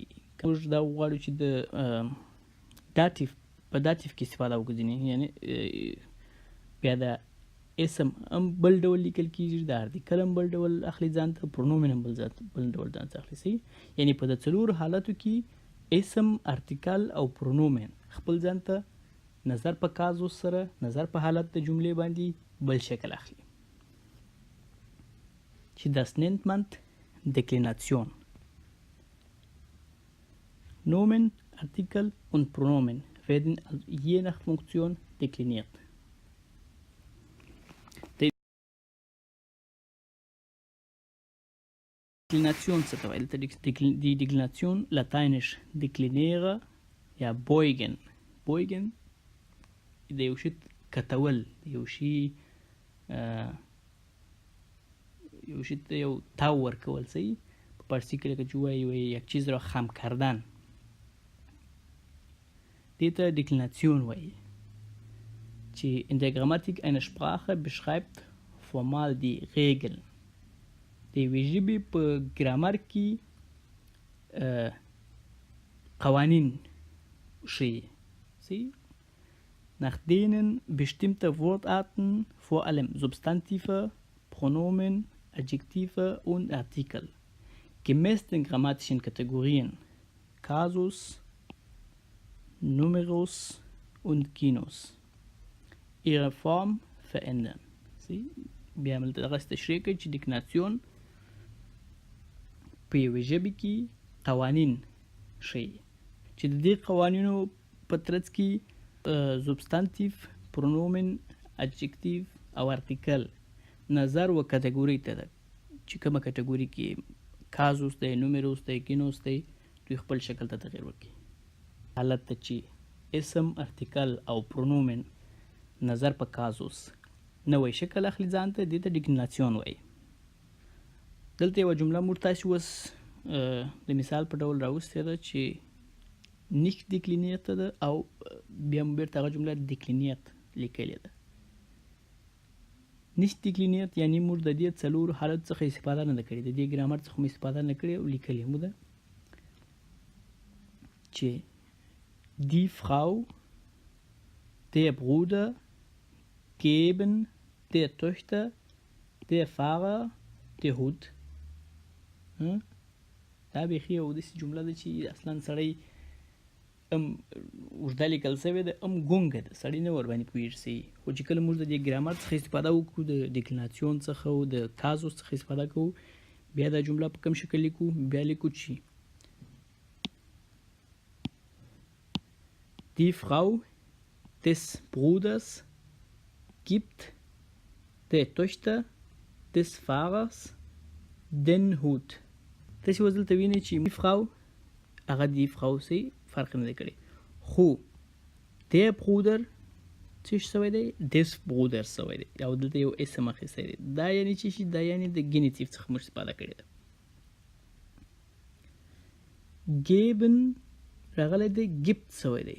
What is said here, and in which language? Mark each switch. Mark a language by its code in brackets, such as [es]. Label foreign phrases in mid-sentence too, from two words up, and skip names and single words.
[ps] موږ دا غواړو چې د داتیف په داتیف کې استفاده وکړو، یعنی بیا د اسم هم بل ډول لیکل کېږي، د ارتیکل هم بل ډول اخلي ځان ته، پرونومن هم بل ډول ځان ته اخلي. صحیح؟ یعنی په د 4 حالتو کې اسم، ارتیکل او پرونومن خپل ځان ته نظر په Kasus سره، نظر په حالت د جملې باندې بل شکل اخلي چې [de] das nennt man Deklination. Nomen, Artikel und Pronomen werden je nach Funktion dekliniert. [ps] Deklination څه ته وایي؟ [de] Die Deklination, lateinisch deklinere یا beugen. [ps] Beugen د یو شي کتول، د یو شي ته یو تاو ورکول. صحیح؟ په پارسی کې لکه چې وایي [fa] یک چیز را خم کردن، [ps] دې ته Deklination وایي چې [de] in der Grammatik einer Sprache beschreibt formal die Regeln. [ps] د یوې ژبې په ګرامر کې قوانین ښیي. صحیح؟ [de] nach denen bestimmte Wortarten, vor allem Substantive, Pronomen, Adjektive und Artikel, gemäß den grammatischen Kategorien Kasus, Numerus und Genus ihre Form verändern. [ps] بیا هم دغه تشریح کوي چې Deklination په یوې ژبې کې قوانین ښیي چې د دې قوانینو په ترڅ کې [de] substantive، pronomen، [ps] adjective او article نظر و کټګوري ته ده چې کومه کټګوري کې Kasus دی، Numerus دی، Genus دی، دوی خپل شکل ته تغییر ورکړي. حالت ته چې اسم، ارتیکل او پرونومن نظر په Kasus نوی شکل اخلي ځان ته، دې ته Deklination وایي. دلته یوه جمله موږ تاسې اوس د مثال په ډول راوستې ده چې [de] nicht dekliniert [ps] ده او بیا مو بیرته هغه جمله dekliniert لیکلې ده. [de] nicht dekliniert [ps] یعنی موږ د دې 4 حالت څخه استفاده نه ده کړې، د دې ګرامر څخه مو استفاده نه کړې او لیکلې مو ده چې [de] die Frau، der Bruder geben der Töchter, der Fahrer, der Hund. [ps] دا بیخي یو داسې جمله ده چې اصلا سړی ام اوږده لیکل شوې ده، ام ګونګه ده، سړی نه ورباندې پوهېږي. خو چې کله موږ د دې ګرامر څخه استفاده وکړو، د Deklination څخه او د Kasus څخه استفاده کوو، بیا دا جمله په کوم شکل لیکو؟ بیا لیکو چې [de] die Frau des Bruders gibt der Tochter des Fahrers den Hut. [ps] تاسې اوس دلته وینئ چې [de] die Frau [ps] هغه [de] die Frau [ps] سي فرق نه دی کړی. خو [de] der Bruder [ps] څه شوی دی؟ [de] des Bruder [ps] شوی دی او دلته یو اسم اخیستی دی. دا یعنې څه شي؟ دا یعنې د ګینیټیف څخه موږ استفاده کړې ده. geben راغلی دی gibt شوی دی.